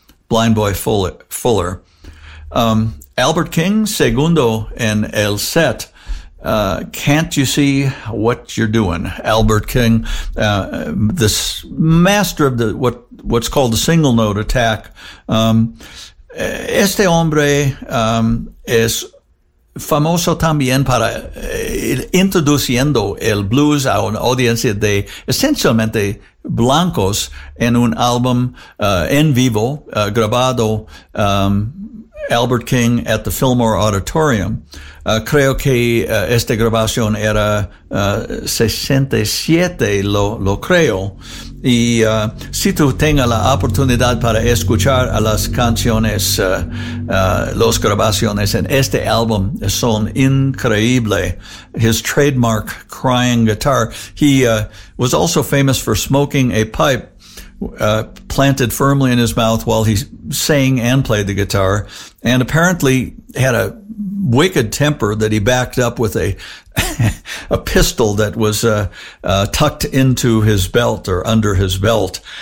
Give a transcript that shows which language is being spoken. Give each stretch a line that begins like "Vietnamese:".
English: Blind Boy Fuller. Albert King, Segundo, and El Set, Can't You See What You're Doing? Albert King, this master of what's called the single note attack.
Spanish: Este hombre es famoso también para introduciendo el blues a una audiencia de esencialmente blancos en un álbum en vivo grabado.
English: Albert King at the Fillmore Auditorium.
Spanish: Creo que esta grabación era 67, lo creo. Y si tú tengas la oportunidad para escuchar a las canciones, las grabaciones en este álbum son increíbles.
English: His trademark crying guitar. He was also famous for smoking a pipe planted firmly in his mouth while he sang and played the guitar, and apparently had a wicked temper that he backed up with a pistol that was tucked into his belt or under his belt.